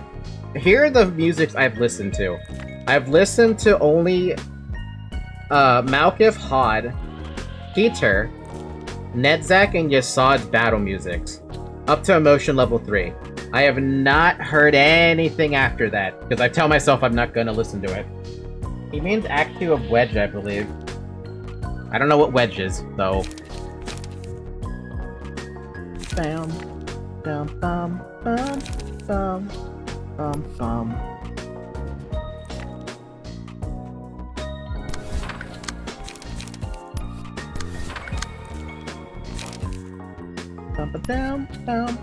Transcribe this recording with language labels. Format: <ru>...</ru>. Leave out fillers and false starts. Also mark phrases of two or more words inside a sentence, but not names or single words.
<en>Here are the musics I've listened to. I've listened to only Malkif Hod, Peter, NetZak, and Yasad's battle musics. Up to emotion level 3. I have not heard anything after that, because I tell myself I'm not gonna listen to it. He means Act 2 of Wedge, I believe. I don't know what Wedge is, though. Bam, bam, bam, bam, bam, bam, bam. Bam, ba, dam, bam.</en>